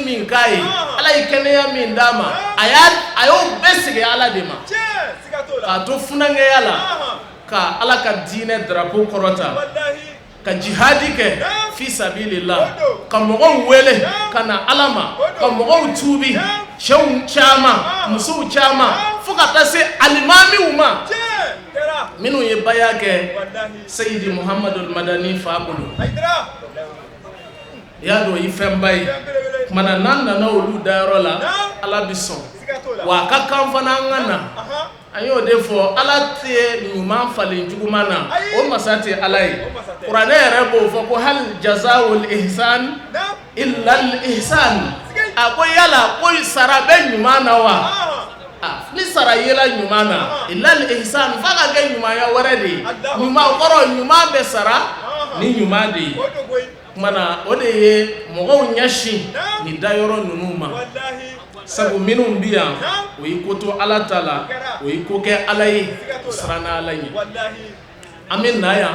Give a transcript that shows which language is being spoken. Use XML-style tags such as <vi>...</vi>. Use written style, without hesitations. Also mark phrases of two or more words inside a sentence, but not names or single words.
<bm>min k'a ye ala ye kɛnɛya min d'a ma a y'o bɛɛ segi ala de ma k'a to funangɛya la ka ala ka diinɛ drapeau kɔrɔta ka jihadi kɛ</bm> <ar>في سبيل الله</ar> <bm>ka mɔgɔw wele ka na ala ma ka mɔgɔw tuubi cɛw caman musow caman fo ka taa se alimamiw ma minnu ye baya kɛ Sayyidi Muhammadul Madani fa bolo i y'a dɔn i fɛnba ye kumana n'an nana olu dayɔrɔ la ala bi sɔn wa a ka kan fana an ka na an y'o de fɔ ala tɛ ɲuman falen juguman na o masa tɛ ala ye kuranɛ yɛrɛ b'o fɔ ko</bm> <ar>هل جزاء الإحسان إلا الإحسان</ar> <bm>a ko yala ko sara bɛ ɲuman na wa ni sara yela ɲuman na</bm> <ar>إلا الإحسان</ar> <bm>fa ka kɛ ɲumanya wɛrɛ de ye ɲuman kɔrɔ ɲuman bɛ sara ni ɲuman de ye kumana o de ye mɔgɔw ɲɛsin ni dayɔrɔ ninnu ma sabu minnu bi yan o y'i ko to ala ta la o y'i ko kɛ ala ye o siranna ala ɲɛ an bɛ na yan</bm>